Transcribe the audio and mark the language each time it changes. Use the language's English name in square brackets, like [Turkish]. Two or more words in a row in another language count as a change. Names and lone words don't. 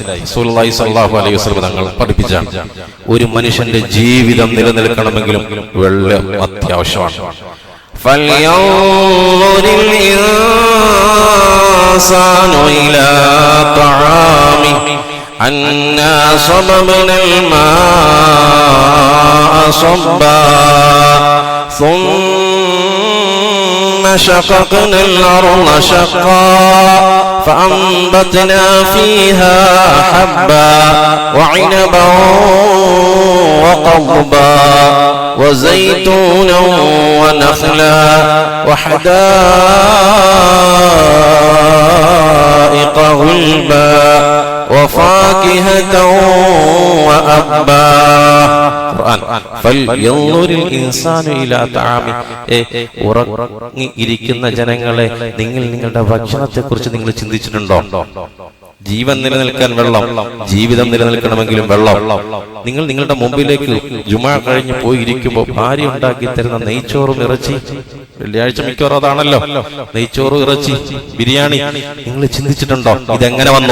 [Malayalam] റസൂലുള്ളാഹി [Arabic] صلى الله عليه وسلم [Malayalam] തങ്ങൾ പഠിപ്പിച്ചാണ് ഒരു മനുഷ്യന്റെ ജീവിതം നിലനിൽക്കണമെങ്കിലും വെള്ളം അത്യാവശ്യമാണ്. [Arabic] فلينظر الإنسان إلى طعامه أنا صببنا الماء صبا ثم شققنا الأرض شقا فأنبتنا فيها حبا وعنبا وقضبا وزيتونا ونخلا وحدائق غلبا وفاكهة وأبا. [Malayalam] ഉറങ്ങിയിരിക്കുന്ന ജനങ്ങളെ, നിങ്ങൾ നിങ്ങളുടെ ഭക്ഷണത്തെ കുറിച്ച് നിങ്ങൾ ചിന്തിച്ചിട്ടുണ്ടോ? ജീവൻ നിലനിൽക്കാൻ വെള്ളം, ജീവിതം നിലനിൽക്കണമെങ്കിലും വെള്ളം. നിങ്ങൾ നിങ്ങളുടെ മുമ്പിലേക്ക് ജുമാ കഴിഞ്ഞ് പോയി ഇരിക്കുമ്പോൾ ഭാര്യ ഉണ്ടാക്കി തരുന്ന നെയ്ച്ചോറും ഇറച്ചി, വെള്ളിയാഴ്ച മിക്കവാറും അതാണല്ലോ, നെയ്ച്ചോറും ഇറച്ചി, ബിരിയാണി, നിങ്ങൾ ചിന്തിച്ചിട്ടുണ്ടോ ഇതെങ്ങനെ വന്നു?